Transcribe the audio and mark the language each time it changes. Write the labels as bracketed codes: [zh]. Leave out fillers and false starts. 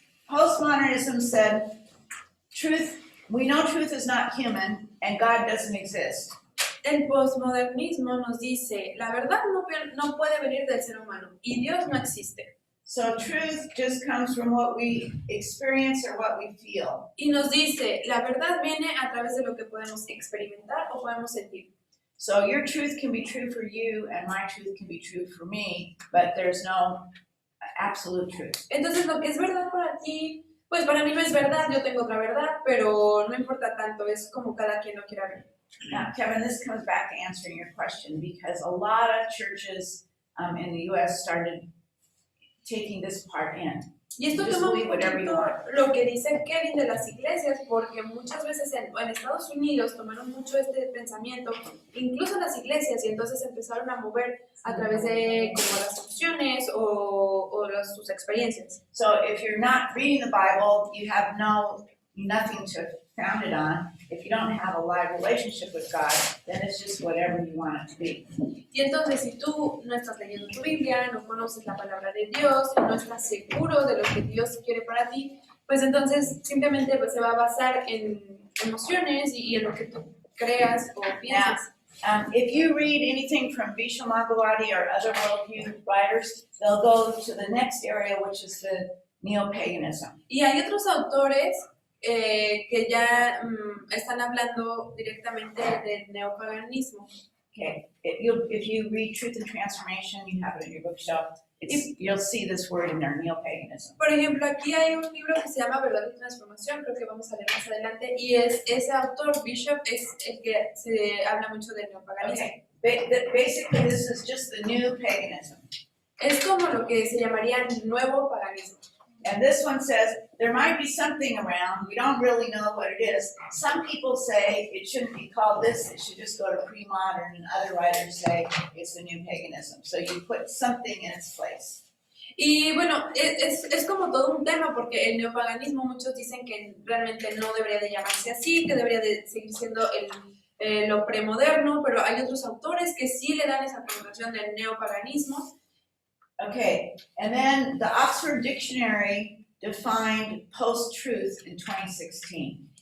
[en] Postmodernism said, we know truth is not human and God doesn't exist. [es] El postmodernismo nos dice, la verdad no puede venir del ser humano y Dios no existe. [en] So truth just comes from what we experience or what we feel. [es] Y nos dice, la verdad viene a través de lo que podemos experimentar o podemos sentir. [en] So your truth can be true for you and my truth can be true for me, but there's no absolute truth. [es] Entonces lo que es verdad para ti, pues para mí no es verdad, yo tengo otra verdad, pero no importa tanto, es como cada quien lo quiera ver. [en] Now, Kevin, this comes back to answering your question because a lot of churches in the U.S. started taking this part in. [es] Y esto [en] Just [es] toma un [en] believe whatever you [es] poquito [en] want. [es] lo que dice Kevin de las iglesias, porque muchas veces en Estados Unidos tomaron mucho este pensamiento, incluso las iglesias, y entonces empezaron a mover a través de como las opciones o sus experiencias. [en] So if you're not reading the Bible, you have nothing to found it on. If you don't have a live relationship with God, then it's just whatever you want it to be. [es] Y entonces si tú no estás leyendo tu Biblia, no conoces la palabra de Dios, no estás seguro de lo que Dios quiere para ti, pues entonces simplemente pues, se va a basar en emociones y en lo que tú creas o piensas. [en] If you read anything from Vishnu Magawati or other worldview writers, they'll go to the next area, which is the neo-paganism. [es] Y hay otros autores que ya están hablando directamente del neopaganismo. [en] Okay, if you read Truth and Transformation, you have it in your bookshelf. You'll see this word in there, neo-paganism. [es] Por ejemplo, aquí hay un libro que se llama Verdad y Transformación, creo que vamos a leer más adelante, y ese autor, Bishop, es el que se habla mucho del neopaganismo. [en] Okay, basically this is just the new paganism. [es] Es como lo que se llamaría nuevo paganismo. [en] And this one says, there might be something around, we don't really know what it is. Some people say it shouldn't be called this, it should just go to pre-modern, and other writers say it's the new paganism. So you put something in its place. [es] Y bueno, es como todo un tema porque el neopaganismo muchos dicen que realmente no debería de llamarse así, que debería de seguir siendo lo premoderno, pero hay otros autores que sí le dan esa connotación del neopaganismo. [en] Okay, and then the Oxford Dictionary defined post-truth in 2016.